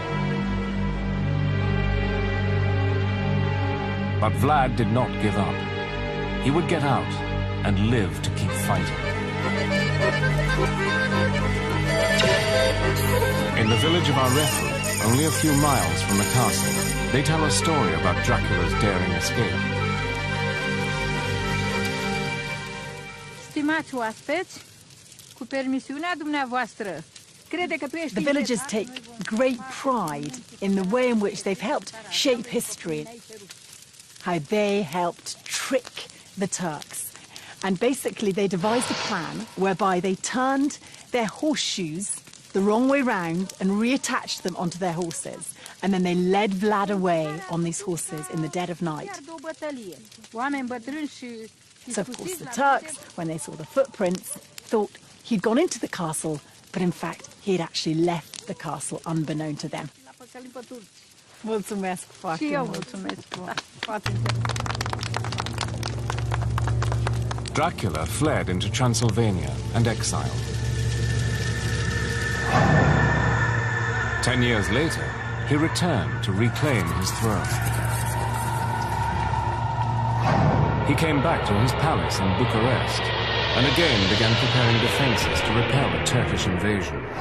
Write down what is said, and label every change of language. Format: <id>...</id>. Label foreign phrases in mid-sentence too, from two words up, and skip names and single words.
<en>But Vlad did not give up. He would get out and live to keep fighting. In the village of Arefu, only a few miles from the castle, they tell a story about Dracula's daring escape.</en> <ro>Stimați oaspeți, cu permisiunea dumneavoastră, crede că tu ești...</ro> <en>The villagers take great pride in the way in which they've helped shape history, how they helped trick the Turks. And basically they devised a plan whereby they turned their horseshoes the wrong way round and reattached them onto their horses. And then they led Vlad away on these horses in the dead of night. So of course the Turks, when they saw the footprints, thought he'd gone into the castle, but in fact he'd actually left the castle unbeknown to them.</en> <ro>Mulțumesc foarte mult.</ro> <en>Dracula fled into Transylvania and exiled. 10 years later, he returned to reclaim his throne. He came back to his palace in Bucharest and again began preparing defenses to repel a Turkish invasion.</en>